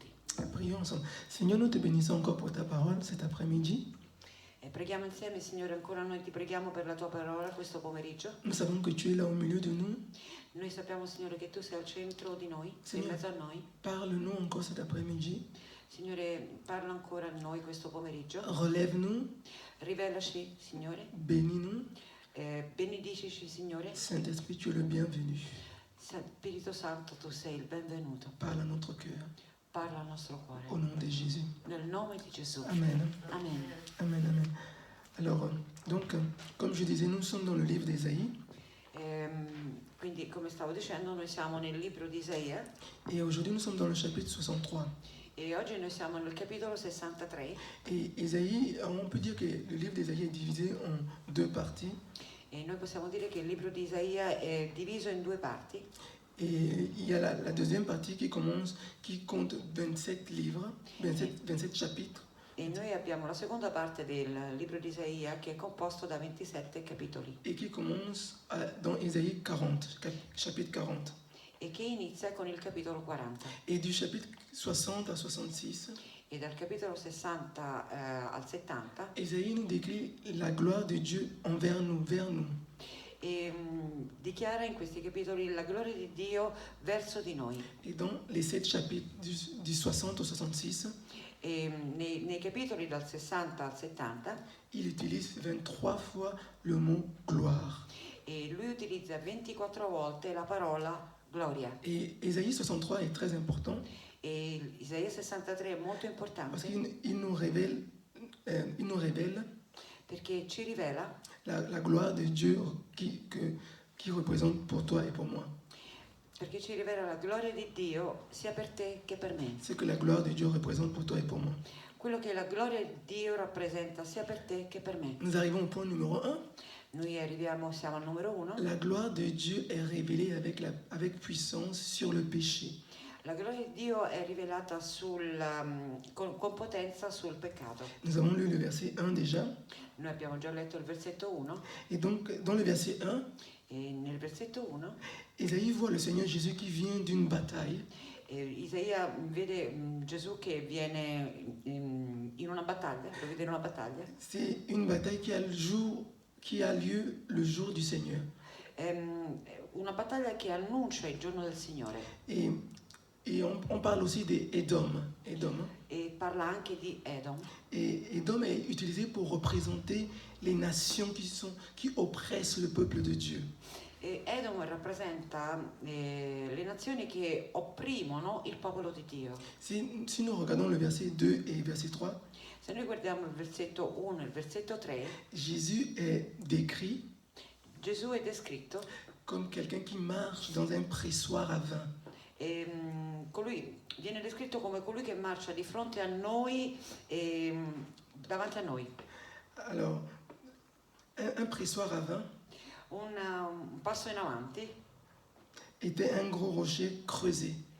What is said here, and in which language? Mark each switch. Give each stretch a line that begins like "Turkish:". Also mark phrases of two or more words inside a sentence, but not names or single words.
French: Prions ensemble. Seigneur, nous te bénissons encore pour ta parole cet après-midi.
Italian: E preghiamo insieme, Signore, ancora noi ti preghiamo per la tua parola questo pomeriggio.
French: Nous savons que tu es là au milieu de nous.
Italian: Noi sappiamo, Signore, che tu sei al centro di noi, sei in Signore. mezzo a noi.
French: Parle-nous encore cet après-midi.
Italian: Signore, parla ancora a noi questo pomeriggio.
French: Relève-nous,
Italian: Rivelaci, Signore.
French: bénis-nous.
Italian: Benedicici, Signore.
French: Saint-Esprit, tu es le bienvenu.
Italian: Spirito Santo, tu sei il benvenuto.
French: Parle à notre cœur.
Italian: Parla al nostro cuore.
French: Au nom de Jésus.
Italian: Nel nome di Gesù.
French: Amen.
Italian: Amen. Amen, amen.
French: Alors, donc, comme je disais, nous sommes dans le livre d'Ésaïe.
Italian: Quindi, come stavo dicendo, noi siamo nel libro di Isaia
French: Et aujourd'hui, nous sommes dans le chapitre 63.
Italian: e oggi noi siamo nel capitolo 63
French: Et Ésaïe, on peut dire que le livre d'Ésaïe est divisé en deux parties.
Italian: e noi possiamo dire che il libro di Isaia è diviso in due parti.
French: Et il y a la deuxième partie qui commence, qui compte 27 livres, 27 chapitres.
Italian: E noi abbiamo la seconda parte del libro di Isaia che è composto da 27 capitoli
French: Et qui commence dans Ésaïe 40, chapitre 40.
Italian: e che inizia con il capitolo 40
French: Et du chapitre 60 à 66,
Italian: e dal capitolo 60 al 70
French: Ésaïe nous décrit la gloire de Dieu envers nous, vers nous.
Italian: e dichiara in questi capitoli la gloria di Dio verso di noi.
French: Et dans les 7 chapitres du 60 au 66,
Italian: E nei capitoli dal 60 al 70
French: il utilise 23 fois le mot gloire.
Italian: e lui utilizza 24 volte la parola gloria.
French: Et Ésaïe 63 est très important
Italian: E Isaia 63 è molto
French: parce
Italian: importante
French: qu'il nous révèle
Italian: perché ci rivela
French: la gloire de Dieu qui représente pour toi et pour moi.
Italian: perché ci rivela la gloria di Dio sia per te che per me.
French: Ce que la gloire de Dieu représente pour toi et pour moi.
Italian: Quello che la gloria di Dio rappresenta sia per te che per me.
French: Nous arrivons au point numéro 1.
Italian: Noi siamo al numero 1.
French: La gloire de Dieu est révélée avec puissance sur le péché.
Italian: La gloria di Dio è rivelata con potenza sul peccato.
French: Nous avons lu le verset 1 déjà.
Italian: Noi abbiamo già letto il versetto 1
French: Et donc, dans le verset 1,
Italian: e nel versetto 1
French: Isaïe voit le Seigneur Jésus qui vient d'une bataille.
Italian: Isaia vede Gesù che viene in una battaglia, lo vede in una battaglia.
French: C'est une bataille qui a lieu le jour du Seigneur.
Italian: Una battaglia che annuncia il giorno del Signore.
French: Et on parle aussi d'Édom.
Italian: E parla anche di Edom.
French: Et Édom est utilisé pour représenter les nations qui oppressent le peuple de Dieu.
Italian: E Edom rappresenta le nazioni che opprimono il popolo di Dio.
French: Si nous regardons le verset 2 et verset 3,
Italian: Se noi guardiamo il versetto 1 e il versetto 3,
French: Jésus est décrit
Italian: Gesù è descritto
French: comme quelqu'un qui marche dans un pressoir à vin.
Italian: colui viene descritto come colui che marcia di fronte a noi e davanti a noi.
French: Alors, un pressoir à vin
Italian: Un passo in avanti
French: était un gros rocher creusé.